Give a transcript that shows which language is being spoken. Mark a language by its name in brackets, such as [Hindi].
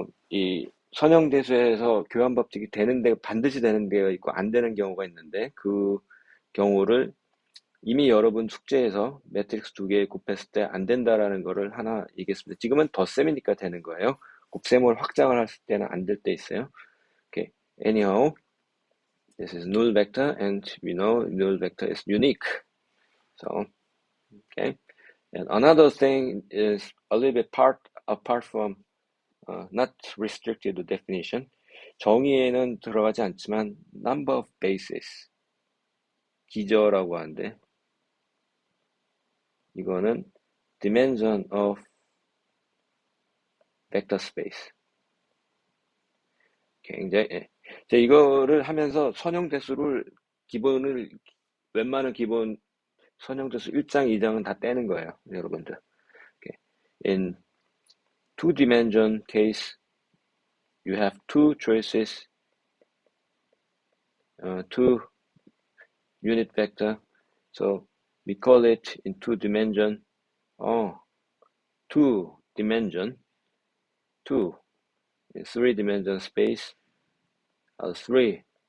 [Korean] 이 선형대수에서 교환 법칙이 되는데 반드시 되는 데가 있고 안 되는 경우가 있는데 그 경우를 이미 여러분 숙제에서 매트릭스 2개 곱했을 때 안 된다라는 거를 하나 얘기했습니다. 지금은 덧셈이니까 되는 거예요. 곱셈을 확장을 했을 때는 안 될 때 있어요. [English] Okay. Anyhow, this is null vector and we know null vector is unique. So, okay. And another thing is a little bit apart from not restricted to definition. [Korean] 정의에는 들어가지 않지만 [English] number of bases [Korean] 기저라고 하는데 이거는 [English] dimension of vector space. [Korean] 굉장히 제가 이거를 하면서 선형대수를 웬만한 기본 선형대수 1장, 2장은 다 떼는 거예요, 여러분들. [English] Okay. In two-dimension case, you have two choices, two unit vector. So we call it in two-dimension, two-dimension, two, in three-dimension space, three.